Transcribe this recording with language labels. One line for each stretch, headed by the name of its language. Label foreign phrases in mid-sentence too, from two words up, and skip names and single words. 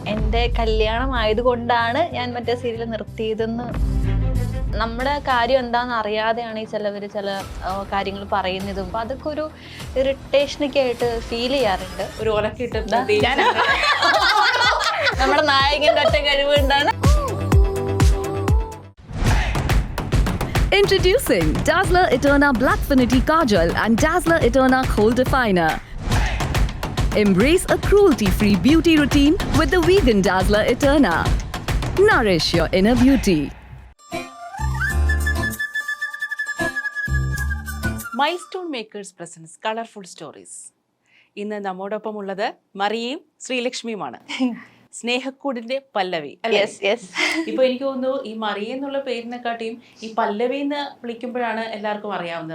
Malayalam: എന്റെ കല്യാണം ആയതുകൊണ്ടാണ് ഞാൻ മറ്റേ സീരിയൽ നിർത്തിയതെന്ന്. നമ്മുടെ കാര്യം എന്താണെന്ന് അറിയാതെയാണ് ഈ ചിലവർ ചില കാര്യങ്ങൾ പറയുന്നതും. അപ്പൊ അതൊക്കെ ഒരു ഇറിറ്റേഷനൊക്കെ ആയിട്ട് ഫീൽ ചെയ്യാറുണ്ട്. ഒരു ഉലക്കിട്ട് നമ്മുടെ നായകന്റെ ഒറ്റ കഴിവുകൊണ്ടാണ്.
English: Introducing Dazzler Eterna Blackfinity Kajal and Dazzler Eterna Kohl Definer. Embrace a cruelty-free beauty routine with the vegan Dazzler Eterna. Nourish your inner beauty. Milestone Makers presents colorful stories.
Malayalam: ഇന്ന് നമ്മോടൊപ്പം ഉള്ളത് മറിയയും ശ്രീലക്ഷ്മിയുമാണ്. സ്നേഹക്കൂടിന്റെ പല്ലവി അല്ലേ? ഇപ്പൊ എനിക്ക് തോന്നുന്നു ഈ മറിയ എന്നുള്ള പേരിനെക്കാട്ടിയും ഈ പല്ലവി എന്ന് വിളിക്കുമ്പോഴാണ് എല്ലാവർക്കും അറിയാവുന്നത്.